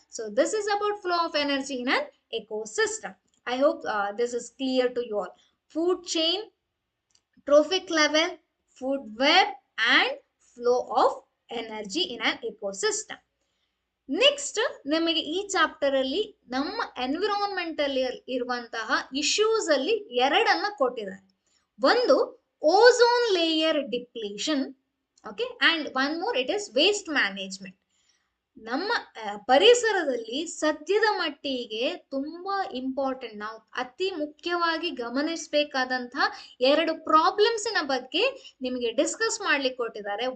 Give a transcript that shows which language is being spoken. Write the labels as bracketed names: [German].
[English] So this is about flow of energy in an ecosystem. I hope this is clear to you all. Food chain, trophic level, food web, and flow of energy in an ecosystem. [Kannada] Next ನಮಗೆ ಈ chapter ಅಲ್ಲಿ ನಮ್ಮ environmental ಇರುವಂತಹ issues ಅಲ್ಲಿ ಎರಡನ್ನ ಕೊಟ್ಟಿದ್ದಾರೆ. [English] ಒಂದು ozone layer depletion, okay, and one more it is waste management. [Kannada] ನಮ್ಮ ಪರಿಸರದಲ್ಲಿ ಸದ್ಯದ ಮಟ್ಟಿಗೆ ತುಂಬಾ ಇಂಪಾರ್ಟೆಂಟ್, ನಾವು ಅತಿ ಮುಖ್ಯವಾಗಿ ಗಮನಿಸಬೇಕಾದಂತಹ ಎರಡು ಪ್ರಾಬ್ಲಮ್ಸಿನ ಬಗ್ಗೆ ನಿಮಗೆ ಡಿಸ್ಕಸ್ ಮಾಡ್ಲಿಕ್ಕೆ ಕೊಟ್ಟಿದ್ದಾರೆ.